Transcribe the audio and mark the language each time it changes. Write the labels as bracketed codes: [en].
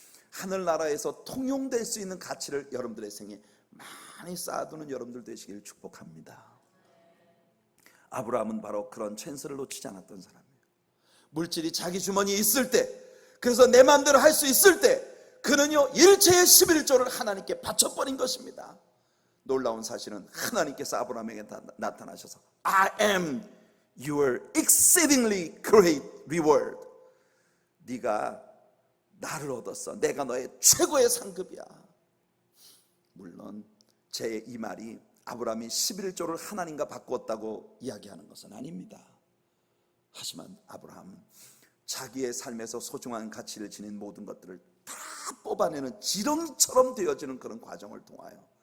[ko] 하늘나라에서 통용될 수 있는 가치를 여러분들의 생에 많이 쌓아두는 여러분들 되시기를 축복합니다. 아브라함은 바로 그런 찬스를 놓치지 않았던 사람이에요. 물질이 자기 주머니에 있을 때, 그래서 내 마음대로 할 수 있을 때 그는요 일체의 11조를 하나님께 바쳐버린 것입니다. 놀라운 사실은 하나님께서 아브라함에게 나타나셔서 [en] I am your exceedingly great reward. [ko] 네가 나를 얻었어. 내가 너의 최고의 상급이야. 물론 제 이 말이 아브라함이 11조를 하나님과 바꾸었다고 이야기하는 것은 아닙니다. 하지만 아브라함은 자기의 삶에서 소중한 가치를 지닌 모든 것들을 다 뽑아내는 지렁이처럼 되어지는 그런 과정을 통하여